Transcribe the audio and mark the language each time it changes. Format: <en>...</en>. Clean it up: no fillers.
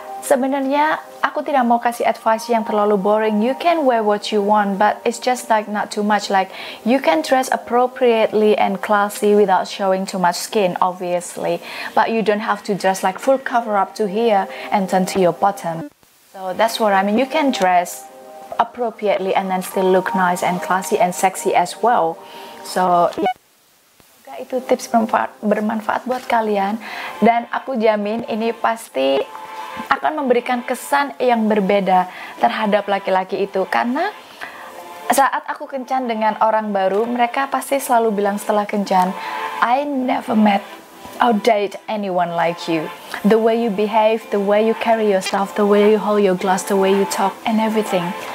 <id>Sebenarnya aku tidak mau kasih advice yang terlalu boring.</id> <en>You can wear what you want, but it's just like not too much. Like you can dress appropriately and classy without showing too much skin, obviously. But you don't have to dress like full cover up to here and turn to your bottom. So that's what I mean. You can dress appropriately and then still look nice and classy and sexy as well. So yeah.</en> <id>Itu tips bermanfaat buat kalian, dan aku jamin ini pasti akan memberikan kesan yang berbeda terhadap laki-laki itu, karena saat aku kencan dengan orang baru, mereka pasti selalu bilang setelah kencan,</id> <en>I never met or date anyone like you. The way you behave, the way you carry yourself, the way you hold your glass, the way you talk and everything.</en>